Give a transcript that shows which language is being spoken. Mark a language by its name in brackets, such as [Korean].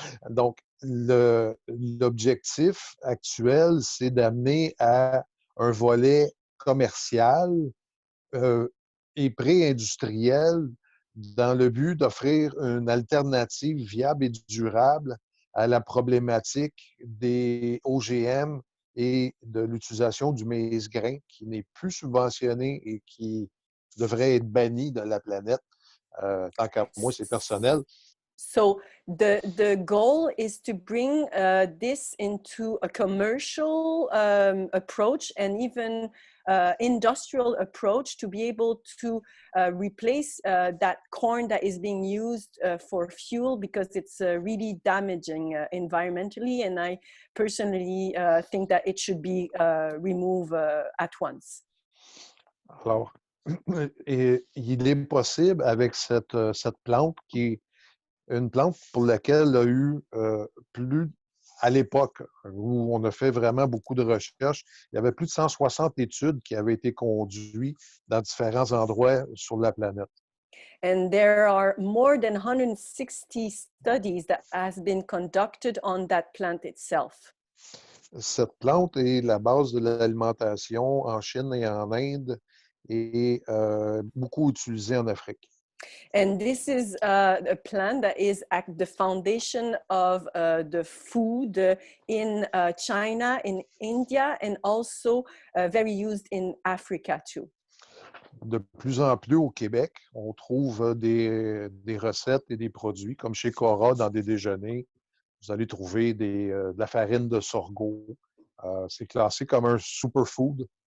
[French] Donc, l'objectif actuel, c'est d'amener à un volet commercial et pré-industriel dans le but d'offrir une alternative viable et durable à la problématique des OGM et de l'utilisation du maïs-grain qui n'est plus subventionné et qui devrait être banni de la planète. Tant qu'à moi, c'est personnel. [English] So the goal is to bring this into a commercial approach and even industrial approach to be able to replace that corn that is being used for fuel because it's really damaging environmentally. And I personally think that it should be removed at once. [French] Alors, et il est possible avec cette plante qui est une plante pour laquelle il y a eu plus, à l'époque où on a fait vraiment beaucoup de recherches, il y avait plus de 160 études qui avaient été conduites dans différents endroits sur la planète. [English] And there are more than 160 studies that has been conducted on that plant itself. [French] Cette plante est la base de l'alimentation en Chine et en Inde et beaucoup utilisée en Afrique. [English] And this is a plant that is at the foundation of the food in China, in India, and also very used in Africa too. [French] De plus en plus au Québec, on trouve des recettes et des produits, comme chez Cora, dans des déjeuners. Vous allez trouver de la farine de sorgho. C'est classé comme un superfood.